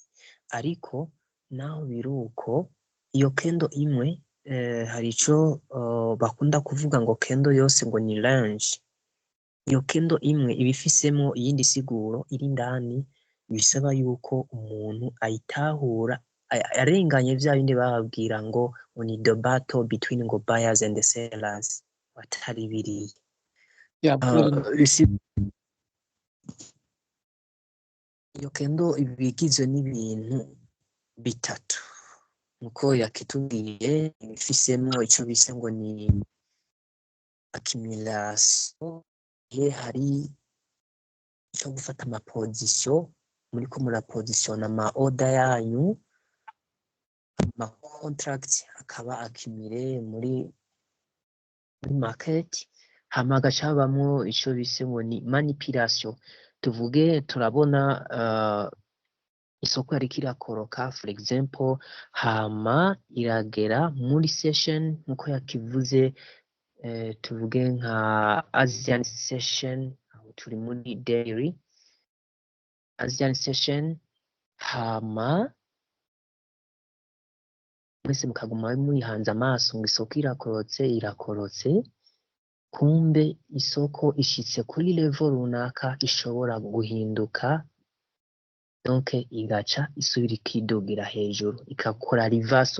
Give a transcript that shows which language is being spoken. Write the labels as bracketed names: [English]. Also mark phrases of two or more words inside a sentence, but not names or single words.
[Rundi] Ariko naho biruko iyo kendo imwe hari ico bakunda kuvuga ngo kendo yose ngo ni range. Iyo kendo imwe ibifisemo iyindi siguro iri indani, bisaba yuko umuntu ayitahura arenganye vya bindi bababwira ngo ni [English] the battle between [Rundi] ngo [English] buyers and the sellers, [Rundi] batari biriya. Iyo kendo ibigizwe n'ibintu bitatu nuko yakitubwiye, ifisemo ico bise ngo ni accumulation. Hari ico gufata ama position, muriko murapozisiona ama order yanyu, ama contract akaba accumulé muri market, hama hagaca habamwo ico bise ngo ni manipulation. Tuvuge turabona isoko yariko irakoroka [English] for example, [Rundi] hama iragera muri session nkuko yakivuze, tuvuge nka [English] Asian session, [Rundi] aho turi muri [English] daily Asian session, [Rundi] hama mwese mukaguma muyihanze amaso ngo isoko irakorotse, kumbe isoko ishitse kuri level runaka ishobora guhinduka, donc igaca isubira ikidugira hejuru ikakora reversal.